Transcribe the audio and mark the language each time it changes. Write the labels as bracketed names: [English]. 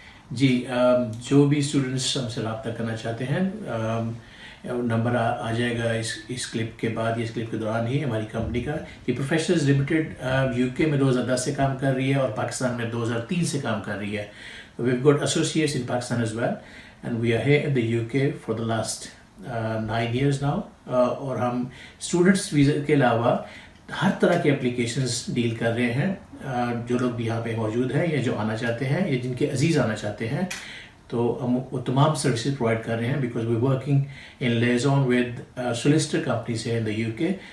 [Urdu] جی, جو بھی اسٹوڈنٹس ہم سے رابطہ کرنا چاہتے ہیں, نمبر آ جائے گا اس کلپ کے بعد, اس کلپ کے دوران ہی. ہماری کمپنی کا دی پروفیشنلز لمیٹڈ یو کے میں 2010 سے کام کر رہی ہے اور پاکستان میں 2003 سے کام کر رہی ہے. [English] We've got associates in Pakistan as well, and we are here in the UK for the last 9 years now. [Urdu] اور ہم اسٹوڈنٹس ویزا کے علاوہ ہر طرح کے اپلیکیشنز ڈیل کر رہے ہیں. جو لوگ بھی یہاں پہ موجود ہیں یا جو آنا چاہتے ہیں یا جن کے عزیز آنا چاہتے ہیں, تو ہم وہ تمام سروسز پرووائڈ کر رہے ہیں, [English] Because we working in liaison with solicitor companies ہے in the U K.